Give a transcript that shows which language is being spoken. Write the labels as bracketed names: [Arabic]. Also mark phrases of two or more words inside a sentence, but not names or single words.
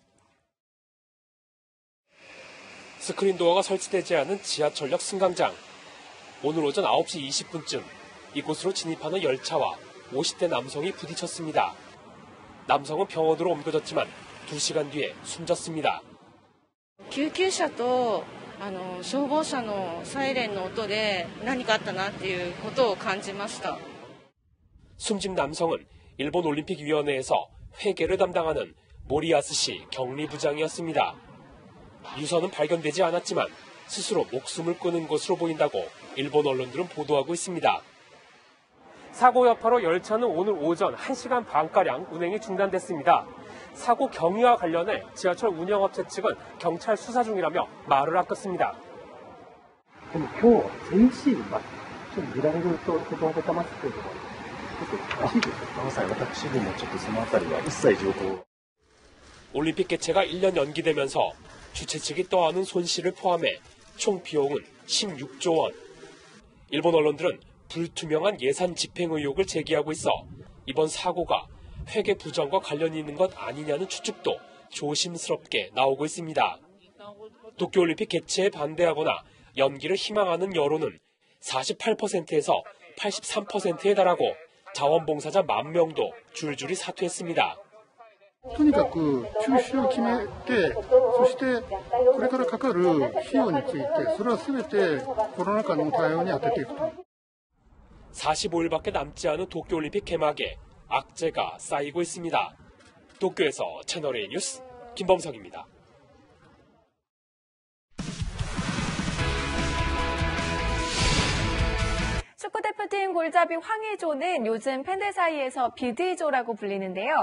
[Korean] 스크린도어가 설치되지 않은 지하철역 승강장. 오늘 오전 9시 20분쯤 이곳으로 진입하는 열차와 50대 남성이 부딪혔습니다. 남성은 병원으로 옮겨졌지만 2시간 뒤에 숨졌습니다. [Japanese] 救急車と消防車のサイレンの音で何かあったなっていうことを感じました。 [Korean] 숨진 남성은 일본 올림픽위원회에서 회계를 담당하는 모리야스시 격리부장이었습니다. 유서는 발견되지 않았지만 스스로 목숨을 끊은 것으로 보인다고 일본 언론들은 보도하고 있습니다. 사고 여파로 열차는 오늘 오전 1시간 반가량 운행이 중단됐습니다. 사고 경위와 관련해 지하철 운영업체 측은 경찰 수사 중이라며 말을 아꼈습니다. [Japanese] 今日は全チームがちょっとグランドとことを固まっているのがちょっと詳しいですか？私どもちょっとそのあたりは一切情報。 [Korean] 올림픽 개최가 1년 연기되면서 주최 측이 떠안은 손실을 포함해 총 비용은 16조 원. 일본 언론들은 불투명한 예산 집행 의혹을 제기하고 있어 이번 사고가 회계 부정과 관련이 있는 것 아니냐는 추측도 조심스럽게 나오고 있습니다. 도쿄올림픽 개최에 반대하거나 연기를 희망하는 여론은 48%에서 83%에 달하고 자원봉사자 10,000명도 줄줄이 사퇴했습니다. [Japanese] とにかく中止を決めて、そしてこれからかかる費用について、それは全てコロナ禍の対応に充てていくと。 [Korean] 45일밖에 남지 않은 도쿄올림픽 개막에 악재가 쌓이고 있습니다. 도쿄에서 채널A 뉴스 김범석입니다. 축구대표팀 골잡이 황의조는 요즘 팬들 사이에서 비디조라고 불리는데요.